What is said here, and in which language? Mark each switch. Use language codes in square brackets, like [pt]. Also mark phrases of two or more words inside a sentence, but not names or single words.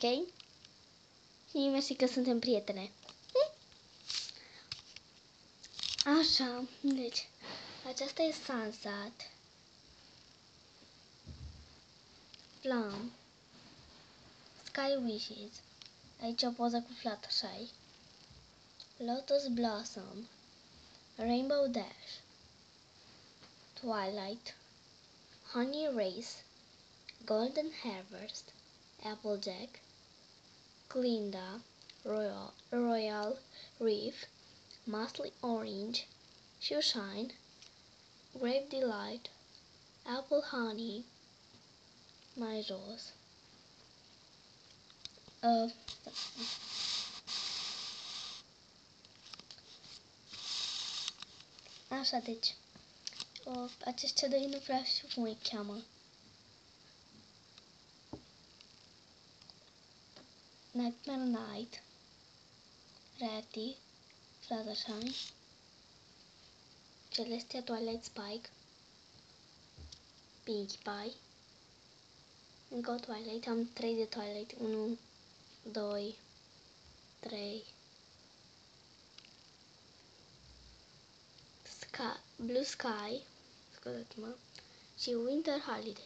[ro] Și mersi că suntem prietene. Așa, deci, aceasta e Sunset, Plum, Sky Wishes, aici o poză cu Fluttershy, Lotus Blossom, Rainbow Dash, Twilight, Honey Race, Golden Harvest, Applejack, Glinda, Royal Reef, Musty Orange, Shoeshine, Grape Delight, Apple Honey, mai jos. Așa, deci, aceștia doi nu prea știu cum îi cheamă. Nightmare Night, Ratty, Fluttershy, Celestia Twilight Spike, Pinkie Pie, încă o Twilight, am 3 de Twilight, 1, 2, 3, Blue Sky, scuzați-mă, și Winter Holiday.